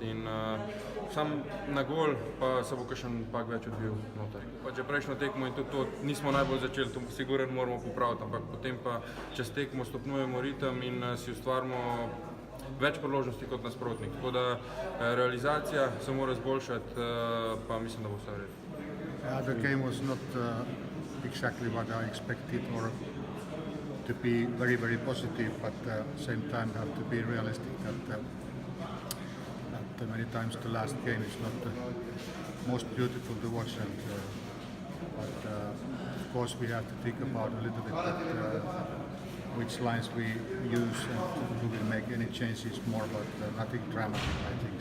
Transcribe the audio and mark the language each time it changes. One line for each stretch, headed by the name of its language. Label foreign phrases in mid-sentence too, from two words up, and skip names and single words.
Slovenian: In sam na gol pa se bo kakšen pak več odbil noter. Pa če prejšnjo tekmo in tudi to nismo najbolj začeli, to sigurno moramo popraviti, ampak potem pa čez tekmo stopnjujemo ritem in si ustvarimo več priložnosti kot nasprotnik. Tako da realizacija se mora izboljšati, pa mislim, da bo vse v redu.
English: The game was not exactly what I expected, or to be very, very positive, but at the same time have to be realistic that many times the last game is not the most beautiful to watch, but of course we have to think about a little bit that which lines we use and do we make any changes more, but nothing dramatic, I think.